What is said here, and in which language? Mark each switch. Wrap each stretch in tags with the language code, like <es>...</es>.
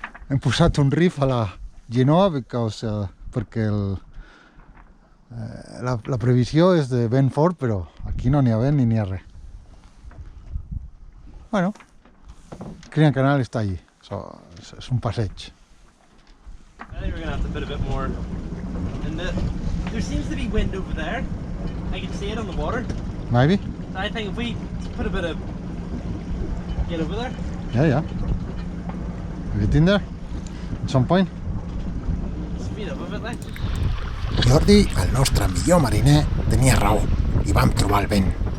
<ca>Hem posat un riff a la genoa perquè la previsió és de vent fort, però aquí no n'hi ha vent ni n'hi ha res. Bueno, el Crinan Canal està allí, és un passeig.</ca> <en>I think we're going to have to put a bit more in the... There seems to be wind over there. I can see it on the water. Maybe? I think if we put a bit of... Get over there. Yeah. Get in there at some point. Speed up a bit like.</en> <ca>Jordi, el nostre millor mariner, tenia raó i vam trobar el vent.</ca>